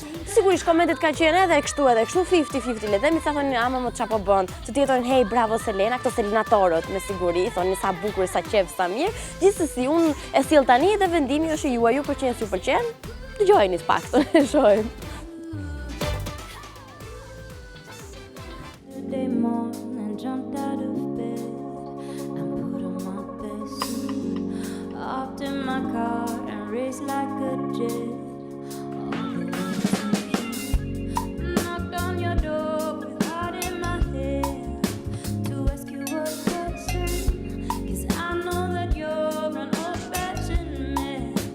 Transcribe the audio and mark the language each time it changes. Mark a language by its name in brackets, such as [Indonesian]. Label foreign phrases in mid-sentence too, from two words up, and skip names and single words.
[Albanian] Sigurisht komentet kanë qenë edhe kështu 50-50, le të themi sa thonë ama më çfarë po bën. Të tjerë thonë hey bravo Selena, këto Selenatorët me siguri, thonë sa bukur, sa qef, sa mirë. Gjithsesi unë e sill tani dhe vendimi është i juaj, ju pëlqen, ju pëlqen. Dëgjojeni pak, e shohim. [English] Hopped in my car and raced like a jet. Knocked on your door with heart in my head to ask you a question, 'cause I know that you're an old-fashioned man.